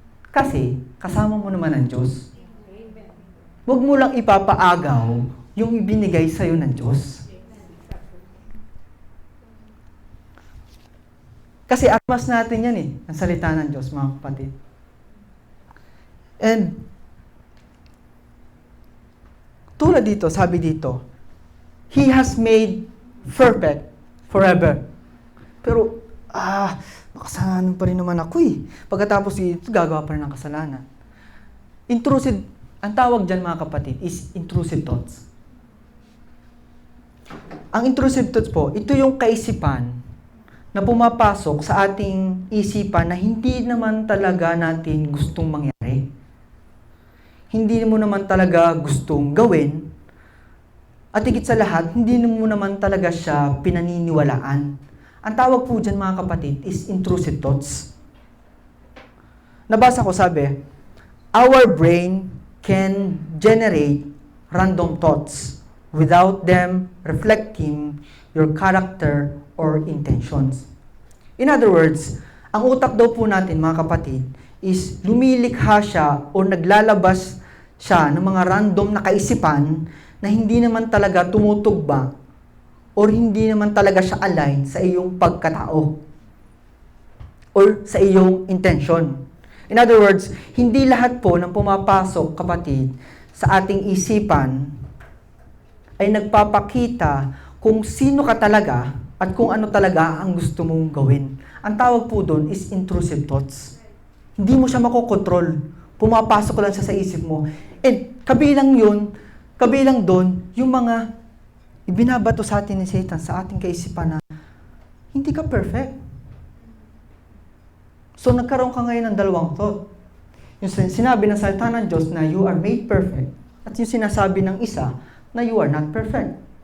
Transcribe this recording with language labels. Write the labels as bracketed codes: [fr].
[tl] Kasi, kasama mo naman ang Diyos. Huwag mo lang ipapaagaw yung ibinigay sa'yo ng Diyos. Kasi armas natin yan eh, ang salita ng Diyos, mga kapatid. [en] And, [tl] tulad dito, sabi dito, [en] He has made perfect forever. [tl] Pero, makasalanan pa rin naman ako eh. Pagkatapos dito, gagawa pa rin ng kasalanan. Intrusive, ang tawag dyan mga kapatid, is intrusive thoughts. Ang intrusive thoughts po, ito yung kaisipan na pumapasok sa ating isipan na hindi naman talaga natin gustong mangyari. Hindi mo naman talaga gustong gawin. At higit sa lahat, hindi mo naman talaga siya pinaniniwalaan. Ang tawag po dyan mga kapatid is intrusive thoughts. Nabasa ko sabi, [en] our brain can generate random thoughts without them reflecting your character or intentions. In other words, [tl] ang utak daw po natin mga kapatid is lumilikha siya o naglalabas siya ng mga random na kaisipan na hindi naman talaga tumutugma or hindi naman talaga siya align sa iyong pagkatao or sa iyong intention. [en] In other words, [tl] hindi lahat po ng pumapasok, kapatid, sa ating isipan ay nagpapakita kung sino ka talaga at kung ano talaga ang gusto mong gawin. Ang tawag po doon is intrusive thoughts. Hindi mo siya makokontrol. Pumapasok lang siya sa isip mo. And kabilang doon, yung mga ibinabato sa atin ni Satan, sa ating kaisipan na hindi ka perfect. So nagkaroon ka ngayon ng dalawang thought. Yung sinabi ng salita ng Diyos na [en] you are made perfect [tl] at yung sinasabi ng isa na [en] you are not perfect.